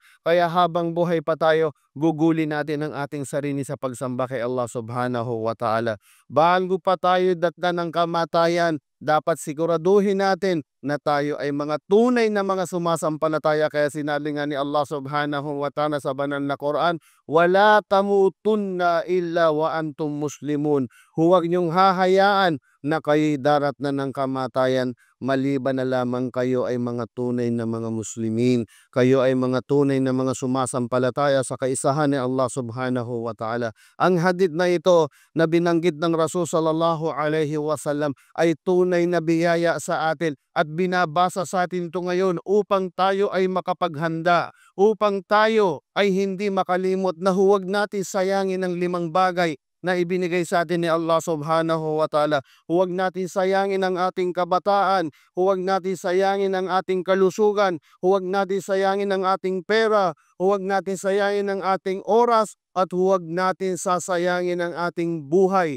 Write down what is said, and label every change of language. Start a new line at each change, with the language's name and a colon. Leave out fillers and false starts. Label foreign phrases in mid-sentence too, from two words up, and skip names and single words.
Filipino: Kaya habang buhay pa tayo, gugulin natin ang ating sarili sa pagsamba kay Allah
Arabic: سبحانه وتعالى.
Filipino: Bago pa tayo datnan ng kamatayan, dapat siguraduhin natin na tayo ay mga tunay na mga sumasampalataya. Kaya sinabi nga ni Allah
Arabic: سبحانه وتعالى
Filipino: sa banal na Quran,
Arabic: "ولا تموتن إلا وأنتم مسلمون."
Filipino: Huwag niyong hahayaan na kayo'y daratnan ng kamatayan maliban na lamang kayo ay mga tunay na mga Muslimin. Kayo ay mga tunay na mga sumasampalataya sa kaisahan ni Allah
Arabic: سبحانه وتعالى.
Filipino: Ang hadith na ito na binanggit ng Rasul
Arabic: صلى الله عليه وسلم
Filipino: ay tunay na biyaya sa atin, at binabasa sa atin ito ngayon upang tayo ay makapaghanda, upang tayo ay hindi makalimot na huwag natin sayangin ang 5 bagay na ibinigay sa atin ni Allah
Arabic: سبحانه وتعالى.
Filipino: Huwag natin sayangin ang ating kabataan, huwag natin sayangin ang ating kalusugan, huwag natin sayangin ang ating pera, huwag natin sayangin ang ating oras, at huwag natin sasayangin ang ating buhay.